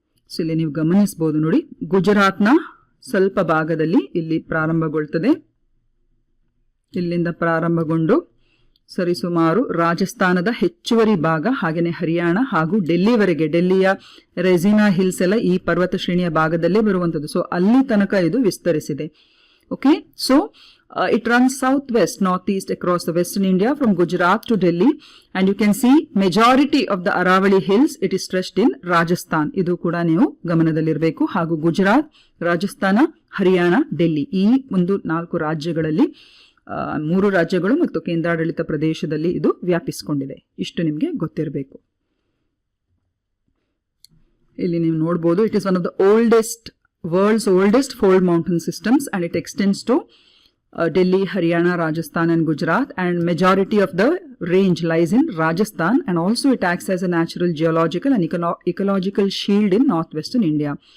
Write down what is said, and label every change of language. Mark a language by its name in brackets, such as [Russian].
[Kannada] So ಇಲ್ಲಿ ನೀವು ಗಮನಿಸಬಹುದು ನೋಡಿ, ಗುಜರಾತ್ನ ಸ್ವಲ್ಪ ಭಾಗದಲ್ಲಿ ಇಲ್ಲಿ ಪ್ರಾರಂಭಗೊಳ್ತದೆ. ಇಲ್ಲಿಂದ ಪ್ರಾರಂಭಗೊಂಡು ಸರಿಸುಮಾರು ರಾಜಸ್ಥಾನದ ಹೆಚ್ಚುವರಿ ಭಾಗ, ಹಾಗೆಯೇ ಹರಿಯಾಣ ಹಾಗೂ ಡೆಲ್ಲಿವರೆಗೆ, ಡೆಲ್ಲಿಯ ರೆಜಿನಾ ಹಿಲ್ಸ್ ಎಲ್ಲ ಈ ಪರ್ವತ ಶ್ರೇಣಿಯ ಭಾಗದಲ್ಲೇ ಬರುವಂಥದ್ದು. ಸೊ ಅಲ್ಲಿ ತನಕ ಇದು ವಿಸ್ತರಿಸಿದೆ. [English] Okay, so it runs southwest, northeast across the western India from Gujarat to Delhi, and you can see majority of the Aravali hills it is stretched in Rajasthan. [Kannada] ಇದು ಕೂಡ ನೀವು ಗಮನದಲ್ಲಿರಬೇಕು. ಹಾಗೂ ಗುಜರಾತ್, ರಾಜಸ್ಥಾನ, ಹರಿಯಾಣ, ಡೆಲ್ಲಿ ಈ ಒಂದು 4 ರಾಜ್ಯಗಳಲ್ಲಿ 3 ರಾಜ್ಯಗಳು ಮತ್ತು ಕೇಂದ್ರಾಡಳಿತ ಪ್ರದೇಶದಲ್ಲಿ ಇದು ವ್ಯಾಪಿಸಿಕೊಂಡಿದೆ. ಇಷ್ಟು ನಿಮಗೆ ಗೊತ್ತಿರಬೇಕು. ಇಲ್ಲಿ ನೀವು ನೋಡಬಹುದು, [English] It is one of the world's oldest fold mountain systems, and it extends to Delhi, Haryana, Rajasthan and Gujarat, and majority of the range lies in Rajasthan, and also it acts as a natural geological and ecological shield in northwestern India.